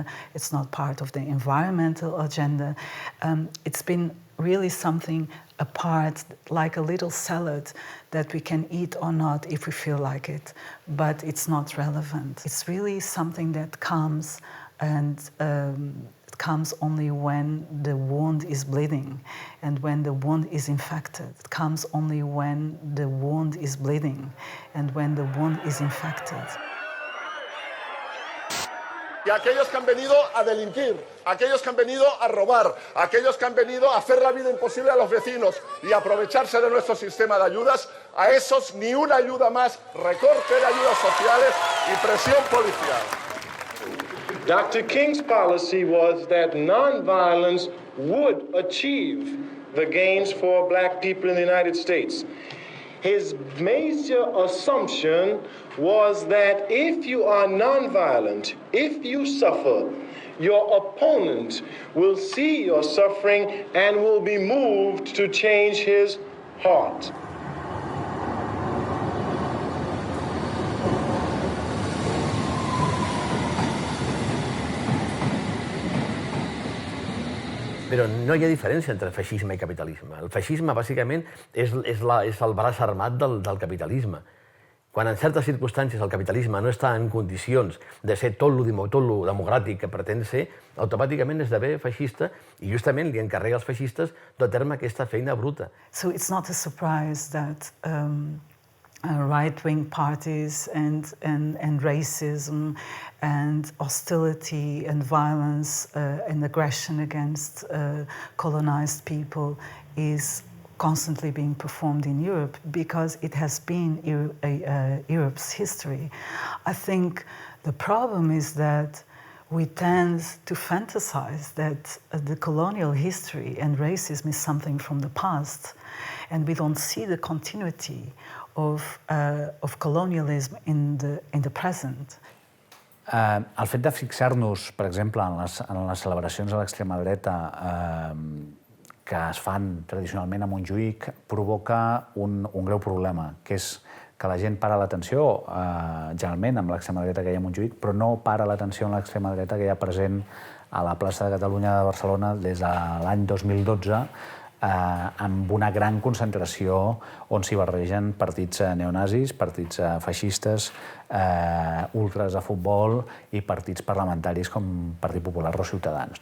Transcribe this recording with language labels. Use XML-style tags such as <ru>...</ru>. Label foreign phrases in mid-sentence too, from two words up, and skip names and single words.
<en>It's not part of the environmental agenda. It's been really something apart, like a little salad that we can eat or not if we feel like it, but it's not relevant. It's really something that comes and it comes only when the wound is bleeding and when the wound is infected. It comes only when the wound is bleeding and when the wound is infected.</en> <es>Y aquellos que han venido a delinquir, aquellos que han venido a robar, aquellos que han venido a hacer la vida imposible a los vecinos y aprovecharse de nuestro sistema de ayudas, a esos ni una ayuda más, recorte de ayudas sociales y presión policial.</es> <en>Dr. King's policy was that nonviolence would achieve the gains for black people in the United States. His major assumption was that if you are nonviolent, if you suffer, your opponent will see your suffering and will be moved to change his heart.</en> <ca>Però no hi ha diferència entre feixisme i capitalisme. El feixisme, bàsicament, és el braç armat del capitalisme. Quan en certes circumstàncies el capitalisme no està en condicions de ser tot lo democràtic que pretén ser, automàticament esdevé feixista i justament li encarrega als feixistes dur a terme aquesta feina bruta.</ca> <en>So it's not a surprise that right-wing parties and racism and hostility and violence and aggression against colonized people is constantly being performed in Europe because it has been Europe's history. I think the problem is that we tend to fantasize that the colonial history and racism is something from the past, and we don't see the continuity of colonialism in the present.</en> <ca>El fet de fixar-nos, per exemple, en les celebracions a l'extrema dreta que es fan tradicionalment a Montjuïc provoca un greu problema, que és que la gent para l'atenció, generalment, amb l'extrema dreta que hi ha a Montjuïc, però no para l'atenció en l'extrema dreta que hi ha present a la plaça de Catalunya de Barcelona des de l'any 2012, amb una gran concentració on s'hi barregen partits neonazis, partits feixistes, ultras de futbol i partits parlamentaris com Partit Popular o Ciutadans.</ca>